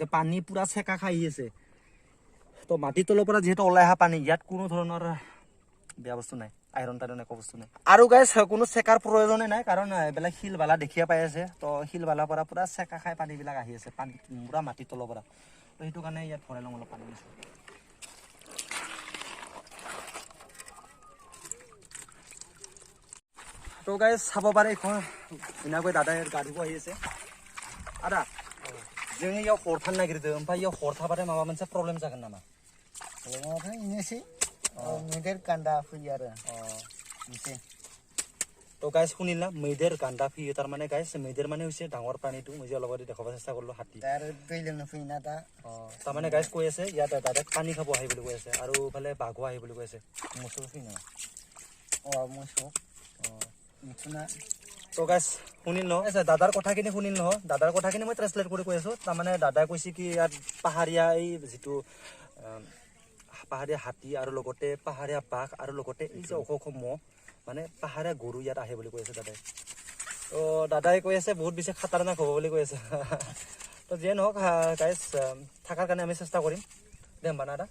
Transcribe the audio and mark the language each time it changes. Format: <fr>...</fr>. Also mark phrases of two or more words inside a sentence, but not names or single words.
<as>পানী পূৰা চেকা খাই আহি আছে তো মাটিৰ তলৰ পৰা যিহেতু ওলাই অহা পানী ইয়াত কোনো ধৰণৰ বেয়া বস্তু নাই আইৰণ একো বস্তু নাই আৰু গাইছ কোনো চেকাৰ প্ৰয়োজনেই নাই কাৰণ এইবিলাক শিল বালা দেখিয়ে পাই আছে তো শিল বালাৰ পৰা পূৰা চেকা খাই পানীবিলাক আহি আছে পানী পূৰা মাটিৰ তলৰ পৰা তো সেইটো কাৰণে ইয়াত ভৰাই লওঁ অলপ পানী দিছোঁ তো গাইছ চাব পাৰে এইখন ধুনীয়াকৈ দাদাই গা ধুব আহি আছে</as> <brx>आदा जों इयाव हरथानो नागिरदों ओमफ्राय इयाव हरथाबाथाय माबा मोनसे प्रब्लेम जागोन नामा प्रब्लेमाथ' बेनोसै मैदेर गान्दा फैयो आरो मोनसे</brx> <as>তো গাইছ শুনিলা</as> <brx>मैदेर गान्दा फैयो</brx> <as>তাৰমানে গাইছ मैदेर माने হৈছে ডাঙৰ প্ৰাণীটো মই যে অলপতে দেখাব চেষ্টা কৰিলোঁ হাতী</as> <brx>তাৰ दै लोंनो फैयोना दा</brx> <as>তাৰমানে গাইছ কৈ আছে ইয়াত ডাইৰেক্ট পানী খাব আহি বুলি কৈ আছে আৰু ইফালে বাঘো আহি বুলি কৈ আছে</as> <brx>मोसौ फैयो नामा मोसौ मिथुना</brx> <as>তো গাইছ শুনিল ন দাদাৰ কথাখিনি শুনিল নহয় দাদাৰ কথাখিনি মই ট্ৰেন্সলেট কৰি কৈ আছোঁ তাৰমানে দাদাই কৈছে কি ইয়াত পাহাৰীয়া এই যিটো পাহাৰীয়া হাতী আৰু লগতে পাহাৰীয়া বাঘ আৰু লগতে এই যে ওখ মহ মানে পাহাৰীয়া গৰু ইয়াত আহে বুলি কৈ আছে দাদাই তো দাদাই কৈ আছে বহুত বেছি খাতাৰনাক হ'ব বুলি কৈ আছে তো যিয়ে নহওক গাইছ থকাৰ কাৰণে আমি চেষ্টা কৰিম</as> <brx>दे बाना दा</brx>